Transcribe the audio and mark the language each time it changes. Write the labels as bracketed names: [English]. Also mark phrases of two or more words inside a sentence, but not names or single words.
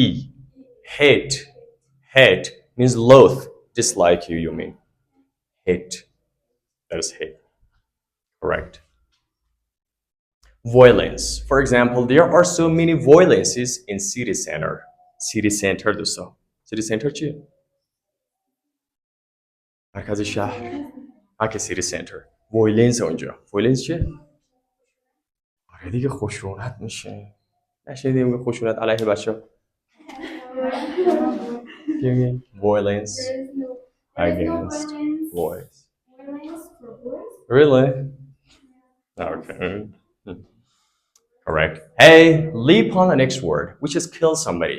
[English] Hate. Hate means loathe. Dislike you, you mean. Hate. That is hate. Correct. Violence. For example, there are so many violences in city center. City center [Persian] دوستا. [English] City center [Persian] چیه؟ مرکز شهر. که [English] city center. Violence [Persian] اونجا. Violence چیه؟ آره دیگه خشونت میشه. نشنیدیم که خشونت علیه بچه. [English] Violence against boys. Violence for boys? Really? Okay. Correct. Hey, leap on the next word, which is kill somebody.